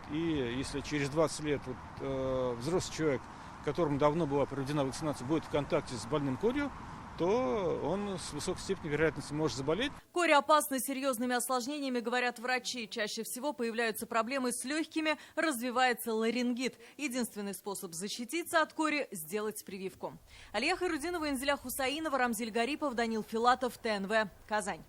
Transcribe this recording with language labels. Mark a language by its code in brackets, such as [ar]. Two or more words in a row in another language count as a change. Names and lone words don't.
[ru] И если через 20 лет взрослый человек, которому давно была проведена вакцинация, будет в контакте с больным корью, то он с высокой степенью вероятности может заболеть. Кори опасны серьезными осложнениями, говорят врачи. Чаще всего появляются проблемы с легкими, развивается ларингит. Единственный способ защититься от кори – сделать прививку. Алия Хайрудинова, Инзиля Хусаинова, Рамзиль Гарипов, Данил Филатов, ТНВ, Казань.